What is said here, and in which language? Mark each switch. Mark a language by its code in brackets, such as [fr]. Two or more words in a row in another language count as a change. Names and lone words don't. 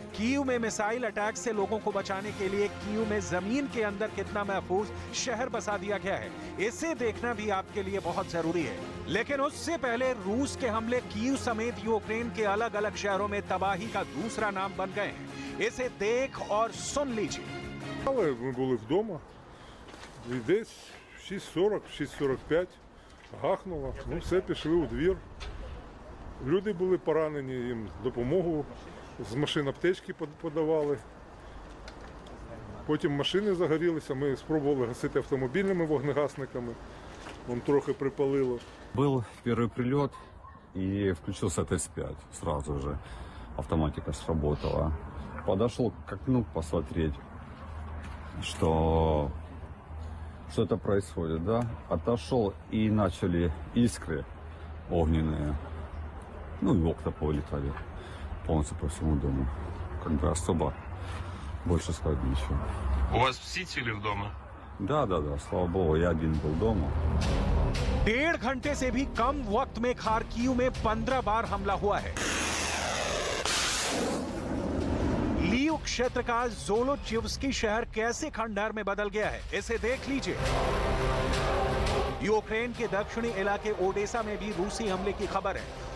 [hi] कीव में [en] missile attack [hi] से लोगों को बचाने के लिए कीव में जमीन के अंदर कितना महफूज शहर बसा दिया गया है, इसे देखना भी आपके लिए बहुत जरूरी है। लेकिन उससे पहले रूस के हमले कीव समेत यूक्रेन के अलग अलग शहरों में तबाही का दूसरा नाम बन गए हैं। इसे देख और सुन लीजिए। [uk] І десь 6:40, 6:45 гахнуло, все, пішли у двір. Люди були поранені, їм допомогу з машин аптечки подавали. Потім машини загорілися, ми спробували гасити автомобільними вогнегасниками, вон трохи припалило. [ru] Был первый прилет и включился ТС-5 сразу же. Автоматика сработала. Подошел к окну посмотреть. что что-то происходит, да. Отошел, и начали искры огненные. Ну и окна повылетали полностью по всему дому. Как бы особо больше сказать ничего. У вас все цели в дома? Да, слава богу, я один был дома. [hi] 1.5 घंटे से भी कम वक्त में खार्किव में 15 बार हमला हुआ है। लीव क्षेत्र का ज़ोलोचिव्स्की शहर कैसे खंडहर में बदल गया है, इसे देख लीजिए। यूक्रेन के दक्षिणी इलाके ओडेसा में भी रूसी हमले की खबर है।